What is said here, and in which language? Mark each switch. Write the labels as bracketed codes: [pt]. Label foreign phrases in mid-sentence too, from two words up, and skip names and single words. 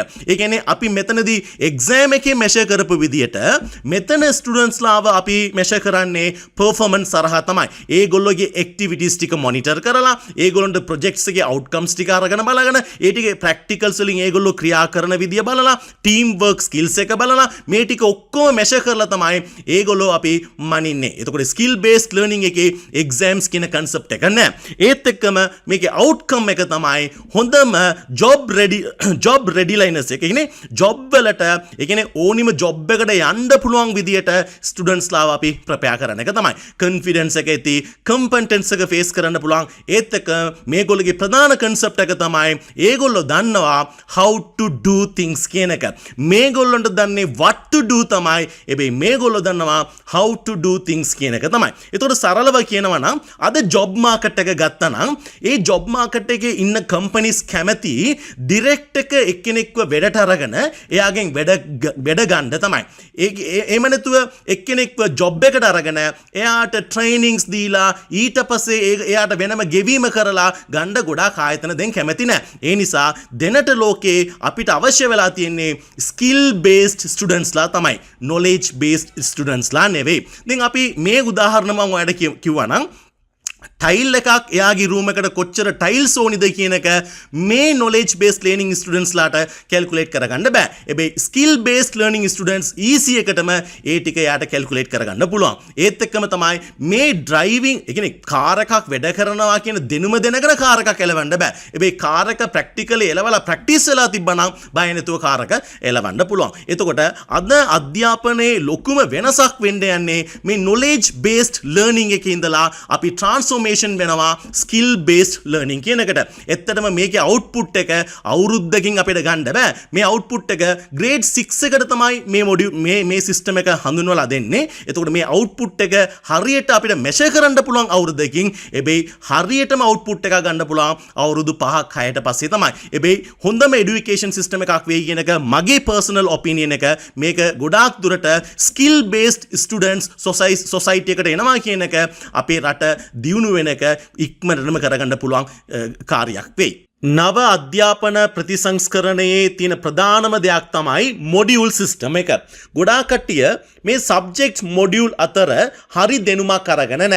[si] ඒ කියන්නේ අපි මෙතනදී exam එකේ measure කරපු විදිහට මෙතන students ලාව අපි measure කරන්නේ performance සරහා තමයි. ඒගොල්ලෝගේ activities ටික monitor කරලා ඒගොල්ලන්ට projects එකේ outcomes ටික අරගෙන බලගෙන ඒ ටිකේ practicals වලින් ඒගොල්ලෝ ක්‍රියා කරන විදිය බලලා [en] team work skills [si] එක බලලා මේ ටික ඔක්කොම measure කරලා තමයි ඒගොල්ලෝ අපි මනින්නේ. එතකොට [en] skill based learning [si] එකේ exams කියන concept එක නෑ. ඒත් එක්කම මේකේ outcome එක තමයි හොඳම [en] job readiness [si] එක. කියන්නේ job වලට ඒ කියන්නේ ඕනිම job එකට යන්න පුළුවන් විදියට students ලාව අපි prepare කරන එක තමයි. confidence එක ඇති, competence එක face කරන්න පුළුවන්. ඒත් එක්ක මේගොල්ලෝගේ ප්‍රධාන concept එක තමයි ඒගොල්ලෝ දන්නවා [en] how to do things [si] කියන එක. මේගොල්ලන්ට දන්නේ [en] what to do [si] තමයි. හැබැයි මේගොල්ලෝ දන්නවා [en] how to do things [si] කියන එක තමයි. ඒතකොට සරලව කියනවා නම් අද [en] job market [si] එක ගත්තා නම් ඒ [en] job market [si] එකේ ඉන්න companies කැමති direct එක එක්කෙනෙක්ව වැඩට අරගෙන එයාගෙන් වැඩ ගන්න තමයි. එහෙම නැතුව එක්කෙනෙක්ව job එකට අරගෙන එයාට trainings දීලා ඊට පස්සේ එයාට වෙනම ගෙවීම කරලා ගන්න ගොඩාක් ආයතන දැන් කැමති නැහැ. ඒ නිසා දෙනට ලෝකේ අපිට අවශ්‍ය වෙලා තියෙන්නේ [en] skill based students [si] ලා තමයි. [en] knowledge based students [si] ලා නෙවෙයි. දැන් අපි මේ උදාහරණ මම ඔයාලට කිව්වා නම් ටයිල් එකක් එයාගේ රූම් එකට කොච්චර ටයිල්ස් ඕනිද කියන එක මේ [en] knowledge based learning students [si] ලාට calculate කරගන්න බෑ. හැබැයි [en] skill based learning students [si] easy එකටම ඒ ටික එයාට calculate කරගන්න පුළුවන්. ඒත් එක්කම තමයි මේ driving ඒ කියන්නේ කාර් එකක් වැඩ කරනවා කියන දෙනුම දැනගෙන කාර් එකක් එලවන්න බෑ. හැබැයි කාර් එක practically එලවලා practice වෙලා තිබ්බනම් බය නැතුව කාර් එක එලවන්න පුළුවන්. එතකොට අද අධ්‍යාපනයේ ලොකුම වෙනසක් වෙන්න යන්නේ මේ [en] knowledge based learning [si] එකේ ඉඳලා අපි transformation වෙනවා [en] skill based learning [si] කියන එකට. ඇත්තටම මේකේ output එක අවුරුද්දකින් අපිට ගන්න බෑ. මේ output එක grade 6 එකට තමයි මේ module මේ system එක හඳුන්වලා දෙන්නේ. එතකොට මේ output එක හරියට අපිට measure කරන්න පුළුවන් අවුරුද්දකින්. හැබැයි හරියටම output එක ගන්න පුළුවන් අවුරුදු 5ක් 6ට පස්සේ තමයි. හැබැයි හොඳම [en] education system [si] එකක් වෙයි කියන එක මගේ [en] personal opinion [si] එක. මේක ගොඩාක් දුරට [en] skill based students society [si] එකට එනවා කියන එක අපේ රට දියුණු වෙන එක ඉක්මනටම කරගන්න පුළුවන් කාර්යයක් වෙයි. නව අධ්‍යාපන ප්‍රතිසංස්කරණයේ තියෙන ප්‍රධානම දෙයක් තමයි [en] module system [si] එක. ගොඩාක් කට්ටිය මේ [en] subject module [si] අතර හරි දෙනුමක් අරගෙන නැහැ.